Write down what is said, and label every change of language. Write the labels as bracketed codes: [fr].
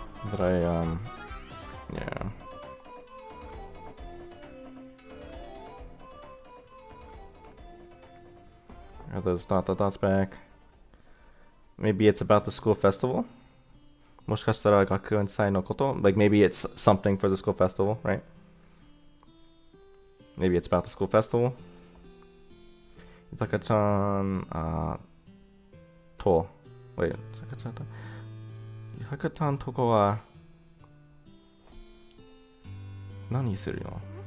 [en] But yeah. Are those dot dot dots back? Maybe it's about the school festival? [ja] もしかしたら学園祭のこと? [en] Like maybe it's something for the school festival, right? Maybe it's about the school festival? [ja] Itaka-chan, [en] wait, [ja] Itaka-chan とこは何するの?